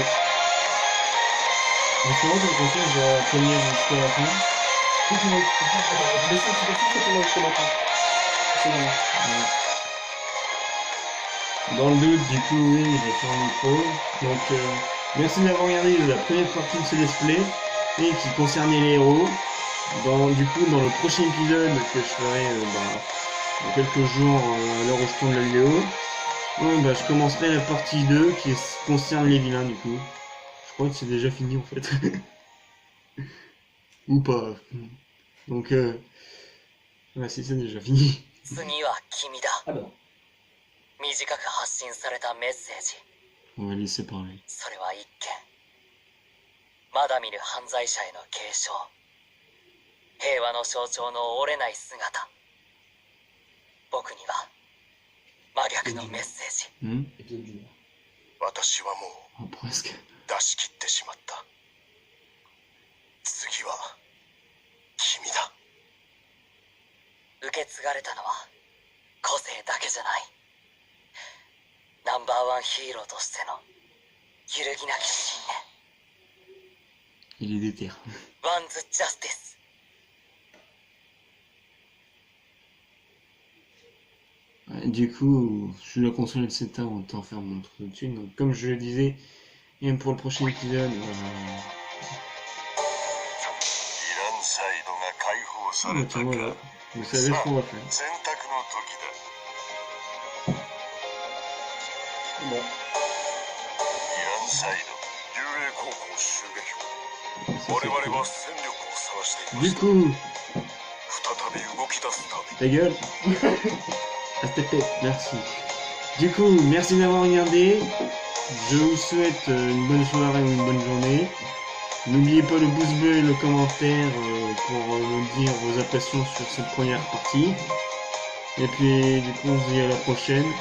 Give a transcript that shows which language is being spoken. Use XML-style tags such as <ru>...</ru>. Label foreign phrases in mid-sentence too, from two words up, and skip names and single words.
<fr>En ce moment, j'ai l'impression que je dois tenir jusqu'à la fin. Mais ça, tu peux tout faire pendant jusqu'au matin. C'est bon. Dans le doute, du coup, oui, je vais faire une pause. Donc, merci d'avoir regardé la première partie de ce</fr> <en>let's play</en> <fr>et qui concernait les héros. Du coup, dans le prochain épisode que je ferai dans quelques jours à l'heure où je tourne la vidéo, je commencerai la partie 2 qui concerne les vilains du coup. Je crois que c'est déjà fini en fait. Ou pas. Donc, si c'est déjà fini.</fr> <ja>次は君だ。</ja> <fr>Ah bah non.</fr> <ja>短く発信されたメッセージ。</ja> <fr>On va laisser parler.</fr> <ja>それは一件。まだ見ぬ犯罪者への継承。平和の象徴の折れない姿。僕には真逆のメッセージ。</ja> <fr>Épisode du Nord.</fr> <ja>私はもう</ja> <fr>Presque.</fr> <ja>出し切ってしまった。次は君だ。受け継がれたのは個性だけじゃない。ナンバーワンヒーローとしての揺るぎなき信念。</ja> <fr>Il est déter.</fr> <ja>ワンズ・ジャスティス。</ja> <fr>Du coup, je suis la console de CETA, autant faire mon truc tout de suite. Donc, comme je le disais, et pour le prochain épisode,</fr> <ja>イランサイドが解放された</ja> <fr>voilà,</fr> <ja>か。</ja> <fr>vous savez ce qu'on va faire.</fr> <ja>選択の時だ。</ja> <fr>Bon.</fr> <ja>イランサイド、竜英高校襲撃を。</ja> <fr>Ça,</fr> <ja>我</ja> <fr>c'est</fr> <ja>々</ja> <fr>cool.</fr> <ja>は戦力を探していま</ja> <fr>Du</fr> <ja>した。</ja> <fr>coup,</fr> <ja>再び動き出すため。</ja> <fr>ta gueule. STP, merci. Du coup, merci d'avoir regardé. Je vous souhaite une bonne soirée ou une bonne journée. N'oubliez pas le pouce bleu et le commentaire pour nous dire vos impressions sur cette première partie. Et puis, du coup, on se dit à la prochaine.</fr>